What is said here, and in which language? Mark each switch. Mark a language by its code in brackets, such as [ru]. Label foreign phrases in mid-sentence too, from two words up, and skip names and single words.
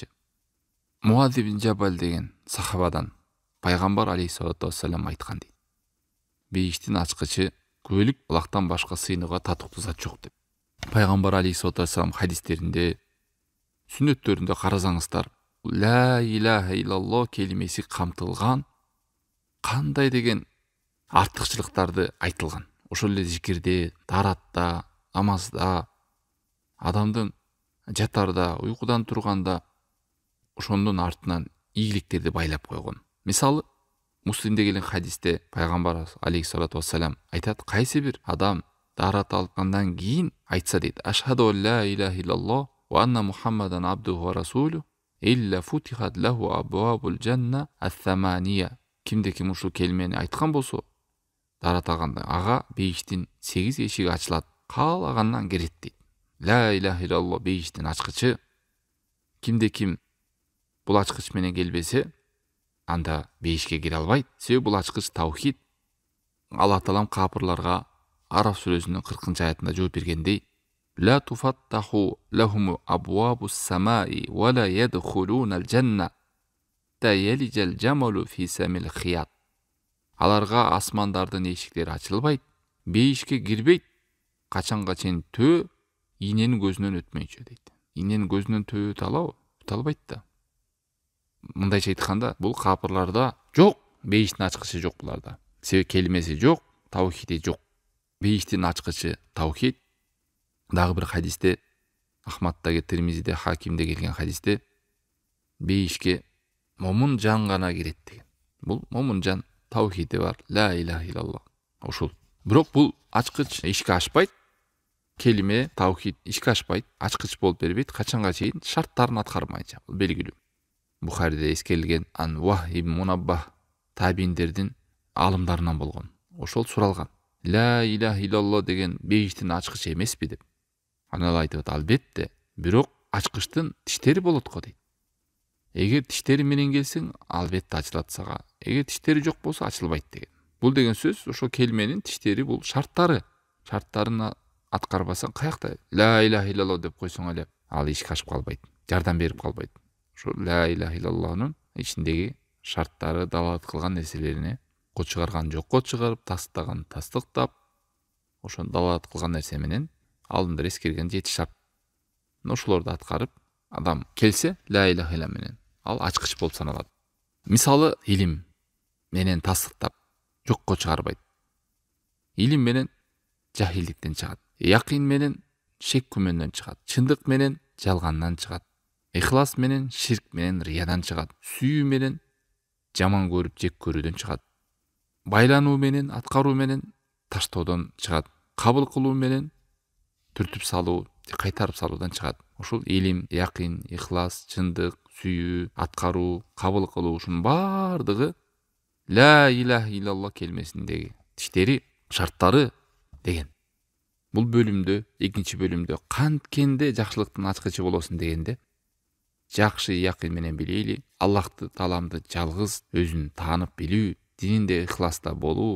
[ky] Муаз ибн Жабал деген сахабадан пайгамбар [ar] عليه الصلاة والسلام [ky] айткан дейт. Бейиштин ачкычы күбөлүк Аллахтан башка сыйынууга татыктуу зат жок деп. Пайгамбар [ar] عليه الصلاة والسلام [ky] хадистеринде, сүннөттөрүндө карасаңыздар, [ar] لا إله إلا الله [ky] келимеси камтылган кандай деген артыкчылыктарды айтылган. Ошол эле зикирде, таратта, намазда, адамдын жатарда, уйкудан турганда ошондун артынан ийгиликтерди байлап койгон. Мисалы, Муслимде келген хадисте пайгамбар [ar] عليه الصلاة والسلام [ky] айтат, кайсы бир адам дарат алгандан кийин айтса дейт, [ar] أشهد أن لا إله إلا الله وأن محمدا عبده ورسوله إلا فتحت له أبواب الجنة الثمانية. [ky] Кимде ким ушул келмени айткан болсо, дарат алганда ага бейиштин 8 эшиги ачылат, каалагандан кирет дейт. [ar] لا إله إلا الله [ky] бейиштин ачкычы. Кимде ким бул ачкыч менен келбесе, анда бейишке кире албайт. Себеби бул ачкыч таухид. Аллах Таалам капырларга Араб сүрөсүнүн 40-аятында жооп бергендей, [ar] لا تفتح لهم أبواب السماء ولا يدخلون الجنة حتى يلج الجمل في سم الخياط. [ky] Аларга асмандардын эшиктери ачылбайт, бейишке кирбейт, качанга чейин төө ийненин көзүнөн өтмөйчү дейт. Ийненин көзүнөн төө өтө алабы? Өтө албайт да. Мындайча айтканда, бул капырларда жок, бейиштин ачкычы жок буларда. Себеби келмеси жок, таухиди жок. Бейиштин ачкычы таухид. Дагы бир хадисте, Ахмаддагы, Тирмизиде, Хакимде келген хадисте, бейишке момун жан гана кирет деген. Бул момун жан таухиди бар, [ar] لا إله إلا الله. Ошол. [ky] Бирок бул ачкыч ишке ашпайт. Келиме таухид ишке ашпайт, ачкыч болуп бербейт, качанга чейин шарттарын аткармайча. Бул белгилүү. Бухариде эскерилген ан Вах ибн Мунаббах табииндердин алымдарынан болгон. Ошол суралган. [ar] لا إله إلا الله [ky] деген бейиштин ачкычы эмеспи деп. Анан айтып, албетте, бирок ачкычтын тиштери болот го дейт. Эгер тиштери менен келсең, албетте ачылат сага. Эгер тиштери жок болсо ачылбайт деген. Бул деген сөз ошо келменин тиштери бул шарттары. Шарттарын аткарбасаң каякта [ar] لا إله إلا الله [ky] деп койсоң эле ал ишке ашып калбайт, жардам берип калбайт. Ошо [ar] لا إله [ky] иллаллонун ичиндеги шарттары, далалат кылган нерселерине чыгарган жокко чыгарып, тастаган тастыктап, ошону далалат кылган нерсе менен алдында эскерген 7 шарт. Ошолорду аткарып, адам келсе [ar] لا إله إلا [ky] менен ал ачкыч болуп саналат. Мисалы, илим менен тастыктап жокко чыгарбайт. Илим менен жахилдиктен чыгат. Якын менен шек күмөндөн чыгат. Чындык менен жалгандан чыгат. Ихлас менен ширк менен риядан чыгат. Сүйүү менен жаман көрүп жек көрүүдөн чыгат. Байлануу менен аткаруу менен таштоодон чыгат. Кабыл кылуу менен түртүп салуу, кайтарып салуудан чыгат. Ушул илим, якын, ихлас, чындык, сүйүү, аткаруу, кабыл кылуу ушунун баардыгы [ar] لا إله إلا الله [ky] келмесиндеги тиштери, шарттары деген. Бул бөлүмдө, экинчи бөлүмдө канткенде жакшылыктын ачкычы болосуң дегенде, жакшы якын менен билейли, Аллахты тааламды жалгыз өзүн таанып билүү, дининде ыхласта болуу.